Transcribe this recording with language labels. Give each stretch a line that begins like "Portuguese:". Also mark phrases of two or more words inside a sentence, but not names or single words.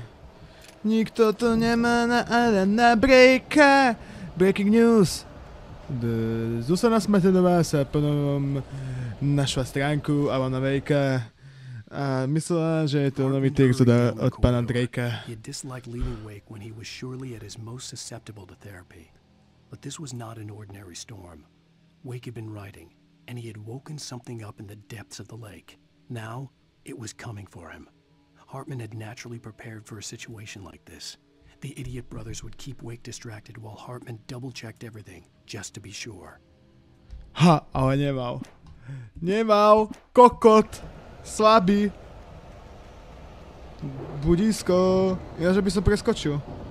Slovak: Nikto tu nemá na breaka.
English: Breaking news.
Slovak: Zuzana Smetanová sa ponovom našla stránku Alana Wakea a myslela, že je to nový text od pána Drakea.
English: He had disliked leaving Wake when he was surely at his most susceptible to therapy. But this was not an ordinary storm. Wake had been writing, and he had woken something up in the depths of the lake. Now, it was coming for him. Hartman had naturally prepared for a situation like this. The idiot brothers would keep Wake distracted while Hartman double-checked everything, just to be sure. Ha,
Slovak: ale nemal. Nemal, kokot, slabý. Budisko, ja že by som preskočil.